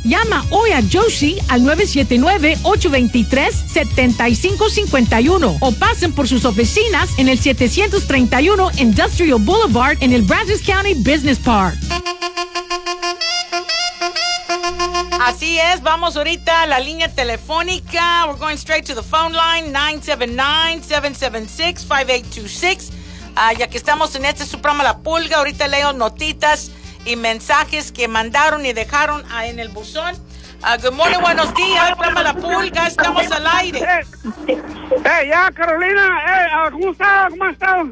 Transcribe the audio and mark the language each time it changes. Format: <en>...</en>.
<es>Llama hoy a Josie al 979-823-7551 o pasen por sus oficinas en el 731 Industrial Boulevard en el Brazos County Business Park. Así es, vamos ahorita a la línea telefónica.</es> <en>We're going straight to the phone line, 979-776-5826.</en> <es>Ya que estamos en este programa La Pulga, ahorita leo notitas y mensajes que mandaron y dejaron en el buzón.</es> <en>Good morning,</en> <es>buenos días, programa La Pulga, estamos al aire. Hey, ya, Carolina, ¿cómo está? ¿Cómo está?</es>